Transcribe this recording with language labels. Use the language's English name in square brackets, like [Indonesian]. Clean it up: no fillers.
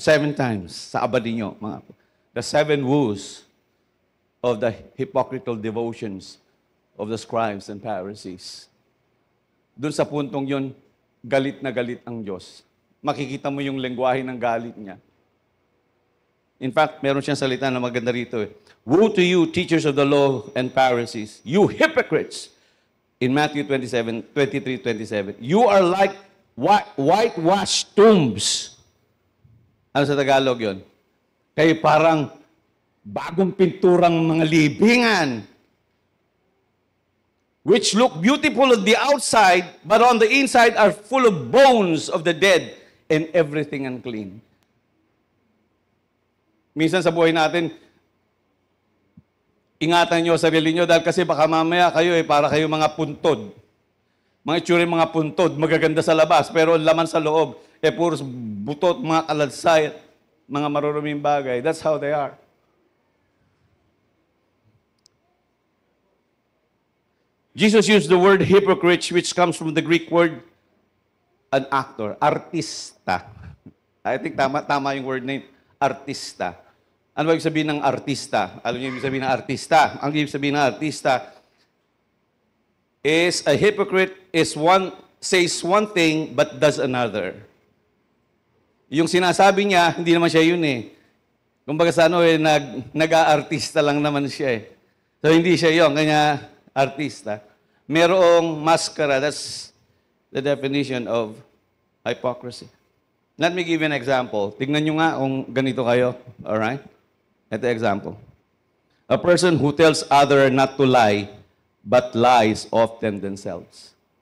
[English] 7 times [Filipino] sa aba ninyo, [English] mga the 7 woes of the hypocritical devotions of the scribes and Pharisees. [Filipino] Doon sa puntong yun, galit na galit ang Diyos. Makikita mo yung lengguwahe ng galit niya. In fact, meron siyang salita na maganda rito. [English] Woe to you, teachers of the law and Pharisees, you hypocrites! In Matthew 23:27, you are like whitewashed tombs. [Filipino] Ano sa Tagalog yon? Kayo parang bagong pinturang mga libingan, [English] which look beautiful on the outside, but on the inside are full of bones of the dead and everything unclean. [Filipino] Minsan sa buhay natin, ingatan nyo sarili nyo dahil kasi baka mamaya kayo para kayo mga puntod. Mga itsuri mga puntod, magaganda sa labas, pero laman sa loob, puros butot, mga kaladsay, mga maruruming bagay. [English] That's how they are. Jesus used the word hypocrite, which comes from the Greek word an actor, artista. I think [Filipino] tama yung [English] word name, artista. [Filipino] Ano ba ibig sabihin ng artista? Alam niyo ibig sabihin ng artista? Ang ibig sabihin ng artista [English] is a hypocrite says one thing but does another. [Filipino] Yung sinasabi niya, hindi naman siya yun eh. Kumbaga sa nag-aartista lang naman siya eh. So hindi siya yun, kanya artista. Merong maskara, [English] that's the definition of hypocrisy. Let me give you an example. [Filipino] Tignan nyo nga kung ganito kayo. Alright? Ito example. [English] A person who tells other not to lie, but lies often themselves.